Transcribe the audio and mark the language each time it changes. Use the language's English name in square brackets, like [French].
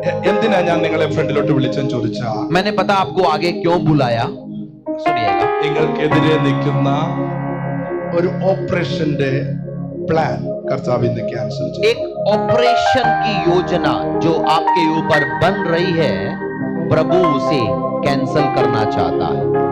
[Malayalam] എന്തിനാ ഞാൻ നിങ്ങളെ ഫ്രണ്ടിലോട്ട് വിളിച്ചെന്ന് ചോദിച്ചാ, [Hindi] मैंने पता आपको आगे क्यों बुलाया, सुनिएगा. [Malayalam] നിങ്ങൾക്കെതിരെ നിൽക്കുന്ന ഒരു ഓപ്പറേഷന്റെ പ്ലാൻ കർത്താവ് ഇന്ന് ക്യാൻസൽ ചെയ്യും. [Hindi] एक ऑपरेशन की योजना जो आपके ऊपर बन रही है, प्रभु उसे कैंसल करना चाहता है.